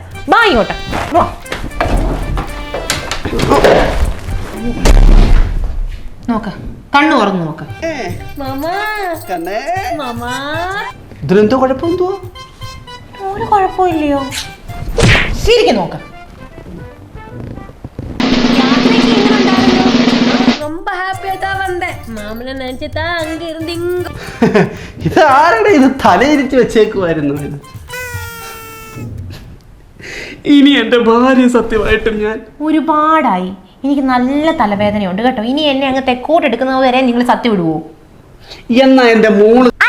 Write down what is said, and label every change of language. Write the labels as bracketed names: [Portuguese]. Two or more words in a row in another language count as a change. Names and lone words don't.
[Malayalam] ബാ ഇങ്ങോട്ട്. നോക്ക, കണ്ണു തുറന്നു നോക്ക. ഇതിലെന്തോ കുഴപ്പമെന്തോ? ഒരു കുഴപ്പമില്ലയോ? ശരിക്കും നോക്ക. [Tamil] ரொம்ப ஹாப்பியா தான் வந்தேன். மாமனை நினைச்சுதா அங்க இருந்து இங்க. [Malayalam] ഇത് ആരുടെ? ഇത് തലയിരിച്ച് വെച്ചേക്കുമായിരുന്നു. ഇത് ഇനി എന്റെ ഭാര്യ സത്യമായിട്ടും ഞാൻ ഒരുപാടായി. എനിക്ക് നല്ല തലവേദനയുണ്ട് കേട്ടോ. ഇനി എന്നെ അങ്ങ് തെക്കോട്ട് എടുക്കുന്നത് വരെ നിങ്ങൾ സത്യം വിടുവോ? എന്നാ എന്റെ മോള്